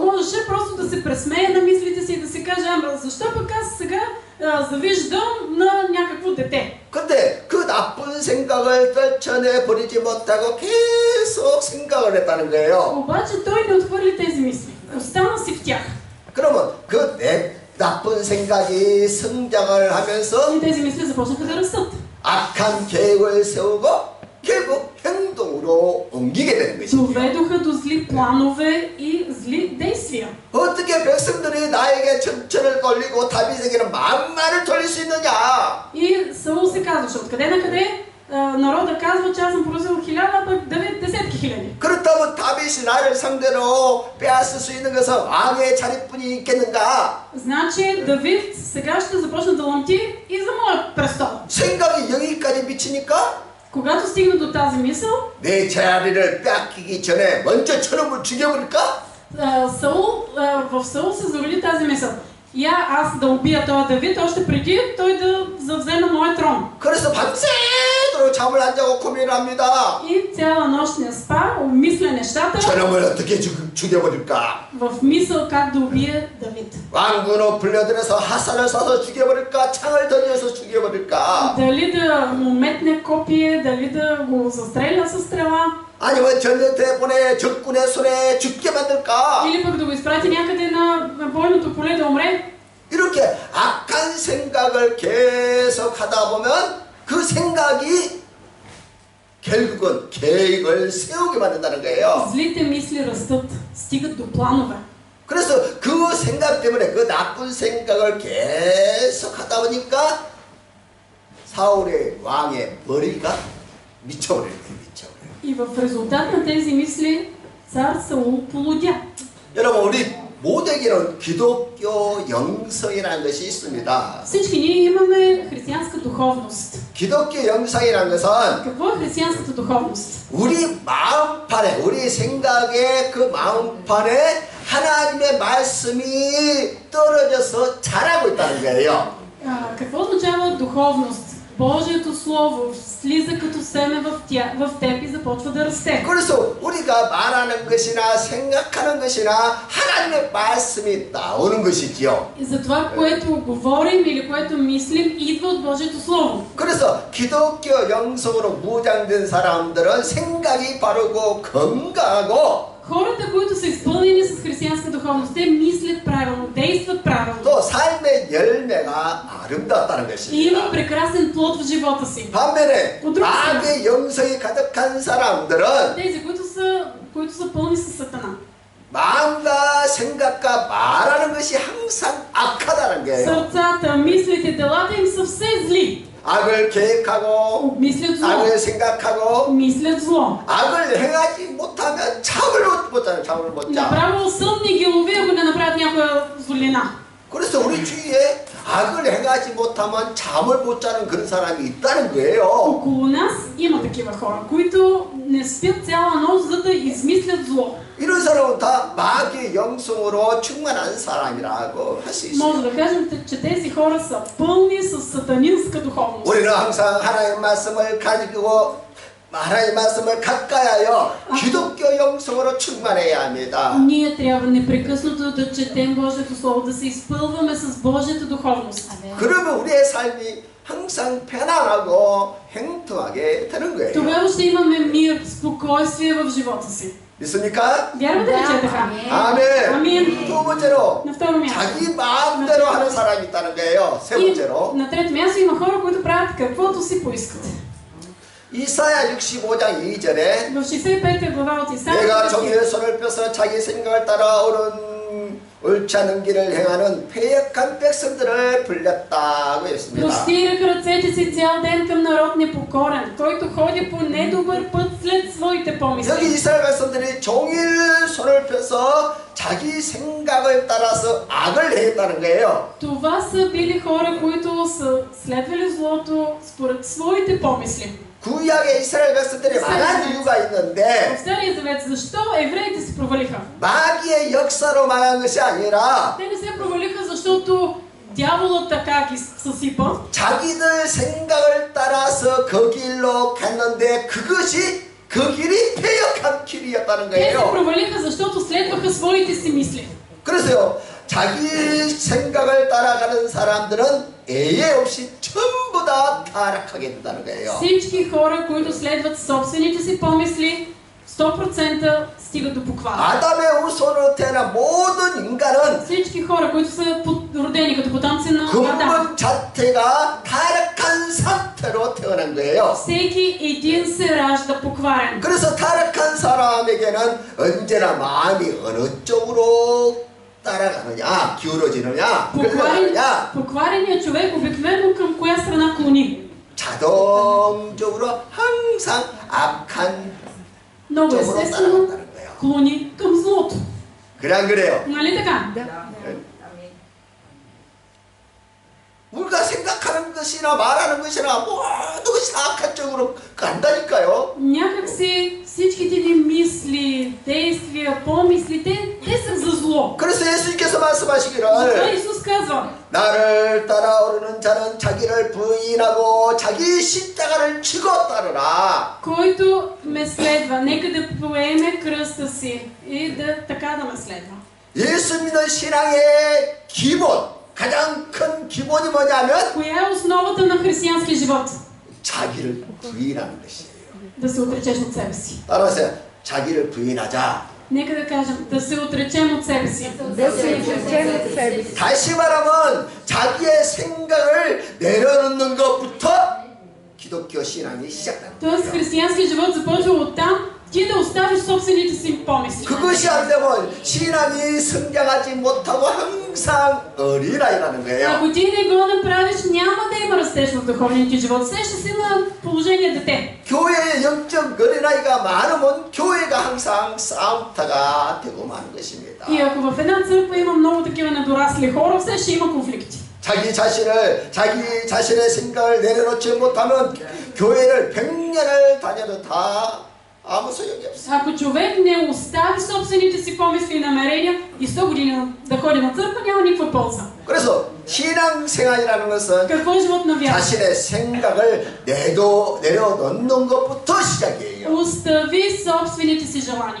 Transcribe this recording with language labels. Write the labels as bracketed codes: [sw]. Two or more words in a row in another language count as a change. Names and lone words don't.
[bg] Можеше просто да се пресмее на мислите си и да си каже, ама защо пък аз сега завиждам на някакво дете. [ko] 근데 그 나쁜 생각을 떨쳐내 버리지 못하고 계속 생각을 했다는 거예요. [bg] обаче той не отхвърли тези мисли. Остана си в тях. [ko] 그러면 그 나쁜 생각이 성장을 하면서 [bg] И тези мисли започнаха да растат. [ko] 악한 계획을 세우고 결국 행동으로 옮기게 되는 것입니다. [bg] Доведоха до зли планове и зли действия. [ko] 어떻게 백성들이 나에게 전철을 돌리고 다윗에게는 만마를 돌릴 수 있느냐? [bg] И Саул се казваше, откъде на къде народа казва, че аз съм поразил 1000, а пък Давид десетки хиляди. [ko] 그렇다면 다윗이 나를 상대로 빼앗을 수 있는 것은 왕의 자리뿐이 있겠는가? [bg] Значи Давид сега ще започне да лъмти и за моят престол. [ko] 생각이 여기까지 미치니까 [bg] Когато стигна до тази мисъл, [ko] 내 자리를 뺏기기 전에 먼저 저놈을 죽여버릴까? [bg] в Саул се зароди тази мисъл. Аз да убия този Давид, още преди той да завземе моя трон. [ko] 그래서 밤새도록 잠을 안 자고 고민을 합니다. [bg] И цяла нощ не спа, обмисля нещата [ko] 저놈을 어떻게 죽여버릴까? [bg] в мисъл как да убие Давид. [ko] 왕군을 불려들여서 화살을 쏴서 죽여버릴까? 창을 던져서 죽여버릴까? [bg] Дали да му метне копие, дали да го застреля със стрела, [ko] 아니면 전쟁터에 보내 적군의 손에 죽게 만들까? [bg] или пък да го изпрати някъде на бойното поле да умре. [ko] 이렇게 악한 생각을 계속 하다 보면 그 생각이 결국은 계획을 세우게 만든다는 거예요. [bg] Злите мисли растат, стигат до планове. [ko] 그래서 그 생각 때문에 그 나쁜 생각을 계속 하다 보니까 사울의 왕의 머리가 미쳐버려요. 미쳐버려요. [bg] И в резултат на тези мисли цар Саул полудя. [ko] 여러분 우리 모두에게는 기독교 영성이라는 것이 있습니다. [bg] Всички ние имаме християнска духовност. [ko] 기독교 영성이라는 것은 [bg] Какво е християнската духовност? [ko] 우리 마음판에 우리 생각의 그 마음판에 하나님의 말씀이 떨어져서 자라고 있다는 거예요. [bg] Какво означава духовност? Божието Слово слиза като семе в теб и започва да расте. [ko] 그래서 우리가 말하는 것이나 생각하는 것이나 하나님의 말씀이 나오는 것이지요. [bg] И за това, което говорим или което мислим, идва от Божието Слово. [ko] 그래서 기독교 영성으로 무장된 사람들은 생각이 바르고 건강하고 [bg] Хората, които са изпълнени с християнска духовност, те мислят правилно, действат правилно. [ko] 또 삶의 열매가 아름답다는 [bg] И имат [ko] 것입니다. [bg] прекрасен плод в живота си. [ko] 반면에 [bg] от друга страна, [ko] 악의 영성이 가득한 사람들은 [bg] тези, които са пълни с Сатана. [ko] 마음과 생각과 말하는 것이 항상 악하다는 거예요. [bg] Сърцата, мислите, делата им са все зли. [ko] 악을 계획하고 [bg] Обмислят зло. [ko] 악을 생각하고 [bg] Мислят зло. [ko] 악을 행하지 못하면 잠을 못 자요. 잠을 못 자. [bg] Направо сън ни ги лови, ако не направят някоя злина. [ko] 그래서 우리 주위에 악을 행하지 못하면 잠을 못 자는 그런 사람이 있다는 거예요. [bg] Около нас има такива хора, които не спят цяла нощ, за да измислят зло. [ko] 이런 사람은 다 마귀의 영성으로 충만한 사람이라고 할 수 있어요. [bg] Може да кажем, че тези хора са пълни с сатанинска духовност. [ko] 우리는 항상 하나님의 말씀을 가지고 하나님의 말씀을 가까이 하여 기독교 영성으로 충만해야 합니다. [bg] Ние трябва непрекъснато да четем Божието Слово, да се изпълваме с Божията духовност. [ko] 그러면 우리의 삶이 항상 편안하고 행통하게 되는 거예요. [bg] Тогава ще имаме мир, спокойствие в живота си. [ko] 믿습니까? [bg] Вярвате ли, че е така? [ko] 아멘. [bg] Амин. [ko] 두 번째로 [bg] На второ място. [ko] 자기 마음대로 하는 사람이 있다는 거예요. 세 [bg] И [ko] 번째로 [bg] на трето място има хора, които правят каквото си поискат. [ko] 이사야 65장 2절에 [bg] В 65 глава от Исаия [ko] 내가 정의의 손을 펴서 자기 생각을 따라 옳지 않은 길을 행하는 패역한 백성들을 불렸다고 했습니다. [bg] простирах ръцете си цял ден към народ непокорен, който ходи по недобър път след своите помисли. [ko] 여기 이스라엘 백성들이 종일 손을 펴서 자기 생각을 따라서 악을 행했다는 거예요. [bg] Това са били хора, които са следвали злото според своите помисли. [ko] 구약의 이스라엘 백성들이 망한 이유가 [bg] В [ko] 있는데 [bg] Стария завет защо евреите се провалиха? [ko] 마귀의 역사로 망한 것이 아니라 [bg] Те не се провалиха, защото дяволът така ги съсипа. [ko] 자기들 생각을 따라서 그 길로 갔는데 그것이 그 길이 패역한 길이었다는 [bg] Те се [ko] 거예요. [bg] провалиха, защото следваха своите си мисли. [ko] 그래서요, 자기 생각을 따라가는 사람들은 예외 없이 전부 다 타락하게 된다는 거예요. [bg] Всички хора, които следват собствените си помисли, 100% стигат до поквара. [ko] 아담의 후손으로 태어난 모든 인간은 [bg] Всички хора, които са родени като потомци на Адам, [ko] 근본 자체가 타락한 상태로 태어난 거예요. [bg] всеки един се ражда покварен. [ko] 그래서 타락한 사람에게는 언제나 마음이 어느 쪽으로 따라가느냐, 기울어지느냐, 흘러가느냐, [bg] Поквареният човек обикновено към коя страна клони? [ko] 자동적으로 항상 악한 [bg] Много [ko] 쪽으로 [bg] естествено [ko] 따라간다는 거예요. [bg] клони към злото. [ko] 그래 안 그래요? [bg] Нали така? [ko] 우리가 생각하는 것이나 말하는 것이나 모든 것이 다 악한 쪽으로 간다니까요. [bg] Някак си всичките ни мисли, действия, помислите, те са за зло. [ko] 그래서 예수님께서 [bg] Затова [ko] 말씀하시기를 [bg] Исус казва, [ko] 나를 따라오르는 자는 자기를 부인하고 자기 십자가를 지고 따르라. [bg] който ме следва, нека да поеме кръста си и да така да ме следва. [ko] 예수 믿는 신앙의 기본, 가장 큰 기본이 뭐냐면 [bg] Коя е основата на християнския живот? [ko] 자기를 부인하는 것이에요. [bg] Да се отречеш от себе си. [ko] 따라하세요. 자기를 부인하자. [bg] Нека да кажем, да се отречем от себе си. Да се отречем от себе си. [ko] 다시 말하면 자기의 생각을 내려놓는 것부터 기독교 신앙이 시작된다. [bg] Тоест християнския живот започва оттам, ти да оставиш собствените си помисли. [ko] 그것이 안 되면 신앙이 성장하지 못하고 항상 어린아이라는 거예요. [bg] Ако ти не го направиш, няма да има растеж в духовния ти живот. Все ще си на положение дете. [ko] 교회에 영적 어린아이가 많으면 교회가 항상 싸움터가 되고 마는 것입니다. [bg] И ако в една църква има много такива недорасли хора, все ще има конфликти. [ko] 자기 자신의 생각을 내려놓지 못하면 교회를 100년을 다녀도 다 아무 소용이 없어. [bg] Ако човек не остави собствените си помисли и намерения и 100 години да ходи на църква, няма никаква полза. [ko] 그래서 신앙생활이라는 것은 [bg] Какво е живот на вяра? [ko] 자신의 생각을 내려놓는 것부터 시작이에요. [bg] Остави собствените си желания.